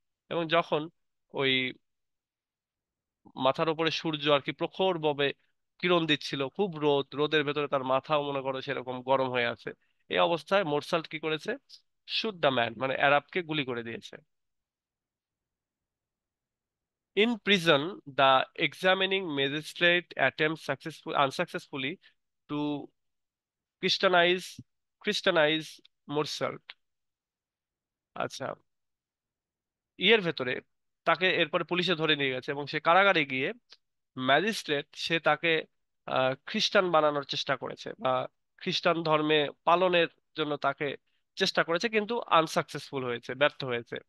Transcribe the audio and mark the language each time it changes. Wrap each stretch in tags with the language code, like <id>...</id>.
<bn>এবং যখন ওই মাথার উপরে সূর্য আর কি প্রখর ভাবে কিরণ দিচ্ছিল, খুব রোদ, রোদের ভেতরে তার মাথাও মনে করো সেরকম গরম হয়ে আছে, এই অবস্থায় মোরসাল্ট কি করেছে,</bn> <en>shoot the man</en> <bn>মানে অ্যারাবকে গুলি করে দিয়েছে।</bn> <en>In prison, the examining magistrate attempts unsuccessfully to Christianize Christianize Morsalt.</en> <bn>আচ্ছা, ইয়ের ভেতরে তাকে এরপরে পুলিশে ধরে নিয়ে গেছে, এবং সে কারাগারে গিয়ে ম্যাজিস্ট্রেট সে তাকে খ্রিস্টান বানানোর চেষ্টা করেছে, বা খ্রিস্টান ধর্মে পালনের জন্য তাকে চেষ্টা করেছে, কিন্তু আনসাকসেসফুল হয়েছে, ব্যর্থ হয়েছে।</bn>